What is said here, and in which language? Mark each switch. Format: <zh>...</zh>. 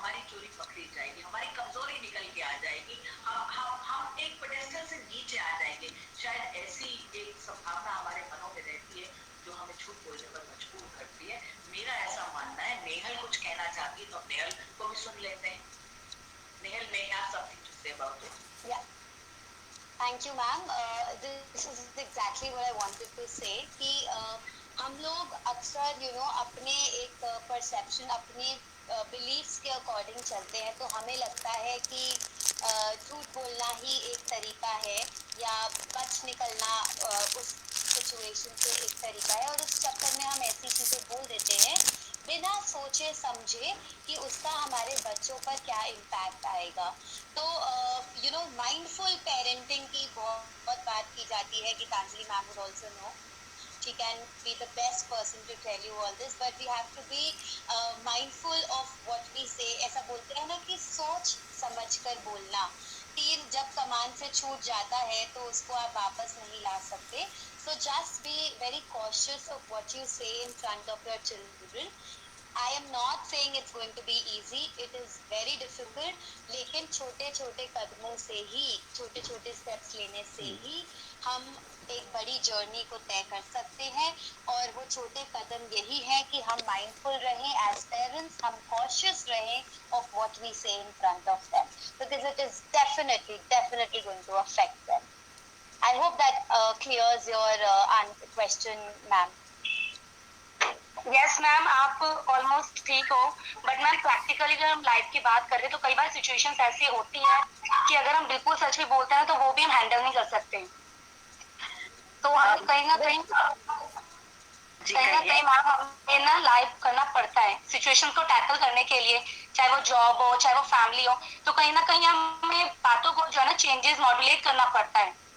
<hi>चोरी पकड़ी जाएगी, हमारी कमजोरी निकल के आ जाएगी, हम एक पेडेस्टल से नीचे आ जाएंगे। शायद ऐसी एक संभावना हमारे मनों में रहती है जो हमें झूठ बोलने पर मजबूर करती है। मेरा ऐसा मानना है। नेहल कुछ कहना चाहती है तो नेहल को भी सुन लेते हैं।</hi> <en>Nehal may have something to say about it. Yeah. Thank you, ma'am. This is exactly what I wanted to say</en> <hi>कि हम लोग अक्सर अपने एक परसेप्शन, अपने बिलीफ्स के अकॉर्डिंग चलते हैं, तो हमें लगता है कि झूठ बोलना ही एक तरीका है या बच निकलना उस सिचुएशन से एक तरीका है, और उस चक्कर में हम ऐसी चीज़ें बोल देते हैं बिना सोचे समझे कि उसका हमारे बच्चों पर क्या इम्पैक्ट आएगा। तो माइंडफुल पेरेंटिंग की बहुत बात की जाती है।</hi> <en>Geetanjali ma'am would also know. She can be the best person to tell you all this, but we have to be mindful of what we say.</en> <hi>ऐसा बोलते हैं ना कि सोच समझ कर बोलना। तीर जब कमान से छूट जाता है तो उसको आप वापस नहीं ला सकते।</hi> <en>So just be very cautious of what you say in front of your children. I am not saying it's going to be easy. It is very difficult.</en> <hi>लेकिन छोटे छोटे कदमों से ही, छोटे छोटे स्टेप्स लेने से ही हम एक बड़ी जर्नी को तय कर सकते हैं। और वो छोटे कदम यही है कि हम माइंडफुल रहें एज पेरेंट्स, हम कॉशियस रहें</hi> <en>of what we say in front of them, because it is definitely going to affect them. I hope that clears your question, ma'am.</en> <hi>Yes ma'am, आप ऑलमोस्ट ठीक हो, बट मैम प्रैक्टिकली अगर हम life की बात करें तो कई बार सिचुएशंस ऐसी होती हैं कि अगर हम बिल्कुल सच भी बोलते हैं तो वो भी हम हैंडल नहीं कर सकते। तो हमें कहीं ना कहीं मैम हमें ना लाइफ करना पड़ता है सिचुएशन को टैकल करने के लिए, चाहे वो जॉब हो चाहे वो फैमिली हो, तो कहीं ना कहीं हमें बातों को जो है ना चेंजेस मॉड्यूलेट करना पड़ता है।</hi>